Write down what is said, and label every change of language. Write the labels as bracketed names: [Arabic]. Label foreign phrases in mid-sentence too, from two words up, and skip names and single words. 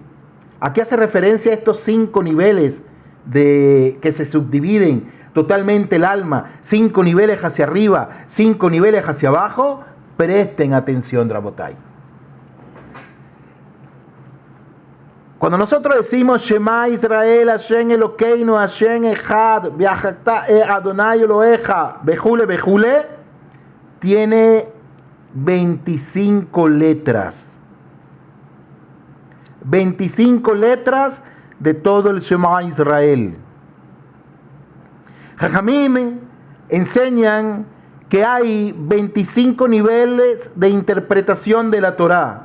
[Spanish] ¿A qué hace referencia estos 5 niveles que se subdividen totalmente el alma? 5 niveles hacia arriba, 5 niveles hacia abajo. Presten atención, Rabotai. Cuando nosotros decimos [Hebrew] שמע ישראל, השם אלוקינו, השם אחד, אדוני אלוהיך, בכל, בכל, [Spanish] tiene 25 letras. 25 letras de todo el Shema Israel. Jajamim enseñan que hay 25 niveles de interpretación de la Torá.